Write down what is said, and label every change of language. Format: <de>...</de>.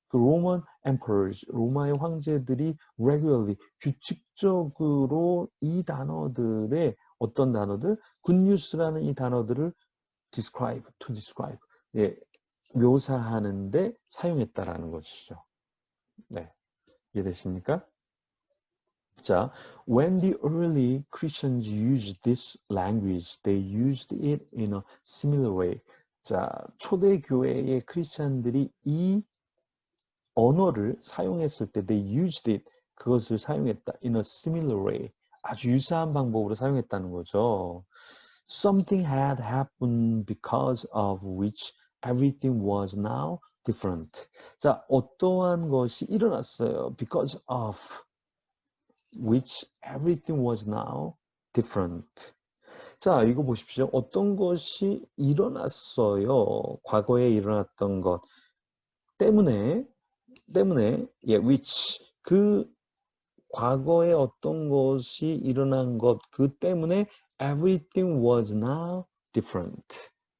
<ko>그 Roman emperors, 로마의 황제들이 regularly, 규칙적으로 이 단어들의 어떤 단어들, good news라는 이 단어들을 to describe, 예, 묘사하는데 사용했다라는 것이죠. 네, 이해되십니까?</ko> <en>자, when the early Christians used this language, they used it in a similar way.</en> <ko>자, 초대 교회의 크리스천들이 이 언어를 사용했을 때</ko> <en>they used it,</en> <ko>그것을 사용했다</ko> <en>in a similar way,</en> <ko>아주 유사한 방법으로 사용했다는 거죠.</ko> <en>Something had happened because of which everything was now different.</en> <ko>자, 어떠한 것이 일어났어요.</ko> <en>Because of which everything was now different.</en> <ko>자, 이거 보십시오. 어떤 것이 일어났어요. 과거에 일어났던 것 때문에, 예, which, 그 과거에 어떤 것이 일어난 것, 그 때문에</ko> <en>everything was now different.</en>